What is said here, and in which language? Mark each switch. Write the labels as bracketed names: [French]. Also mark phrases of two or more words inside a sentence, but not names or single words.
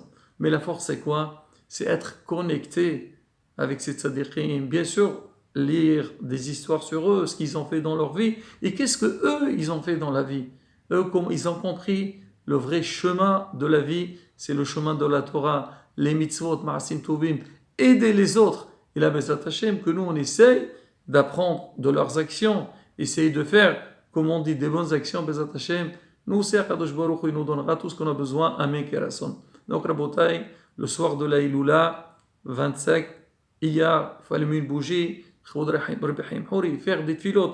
[French] Mais la force, c'est quoi? C'est être connecté avec ces tzadikim. Bien sûr, lire des histoires sur eux, ce qu'ils ont fait dans leur vie, et qu'est-ce que eux, ils ont fait dans la vie. Eux, ils ont compris le vrai chemin de la vie, c'est le chemin de la Torah, les mitzvot, [Hebrew] מעשים טובים, [French] aider les autres. Et la [Hebrew] בעזרת השם, [French] que nous, on essaye d'apprendre de leurs actions, essayer de faire, comme on dit, des bonnes actions, [Hebrew] בעזרת השם. [French] Nous, c'est [Hebrew] קדוש ברוך הוא, [French] il nous donnera tout ce qu'on a besoin. Amen, Kerason. Donc, Rabotai, le soir de la Iloula, 25, il faut allumer une bougie, faire des tfilotes.